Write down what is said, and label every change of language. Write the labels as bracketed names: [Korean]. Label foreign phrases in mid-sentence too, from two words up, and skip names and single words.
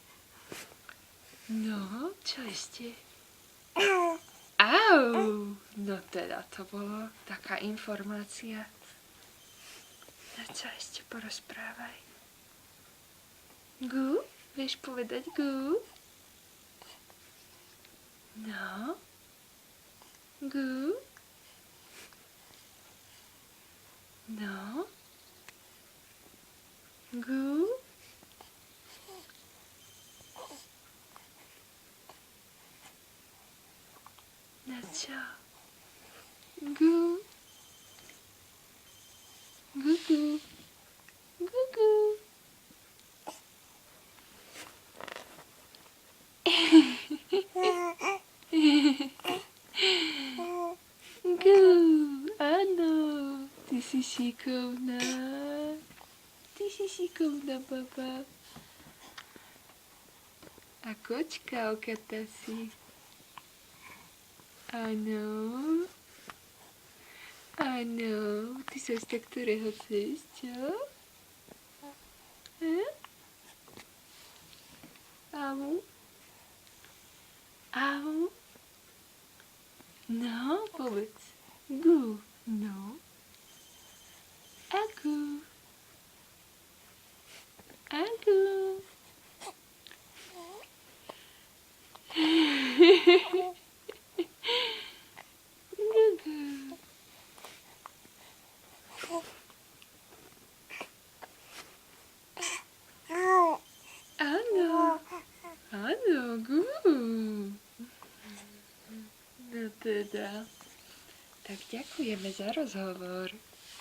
[Slovak] No, čo ešte? Au! No teda, to bolo taká informácia. No čo ešte porozprávaj? Gu? Vieš povedať gu? No? Gu? No? Gu? No čo? Gu? Gu gu? Gu gu? Gu, áno, ty si šikovná. Ty si šikovná baba. A kočka okata si. Áno. Áno, ty sa z ktorého chceš, čo? Au? Au? No, povedz. Gu. No. Agu. Agu. Gugu. Áno. Áno, gu. No teda. Tak ďakujeme za rozhovor.